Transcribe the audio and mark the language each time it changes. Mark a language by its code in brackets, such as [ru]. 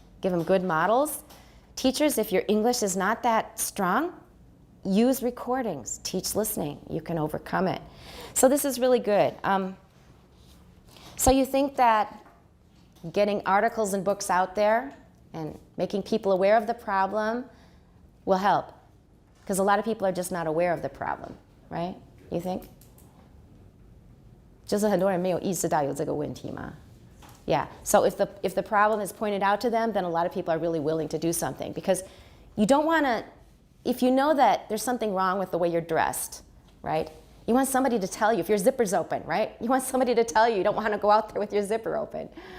[en] Give them good models. Teachers, if your English is not that strong, use recordings. Teach listening. You can overcome it. So this is really good. So you think that getting articles and books out there and making people aware of the problem will help? Because a lot of people are just not aware of the problem, right? [zh] You think? 就是很多人没有意识到有这个问题吗? [en] Yeah, so if the problem is pointed out to them, then a lot of people are really willing to do something, because you don't want to, if you know that there's something wrong with the way you're dressed, right? You want somebody to tell you if your zipper's open, right? You want somebody to tell you you don't want to go out there with your zipper open.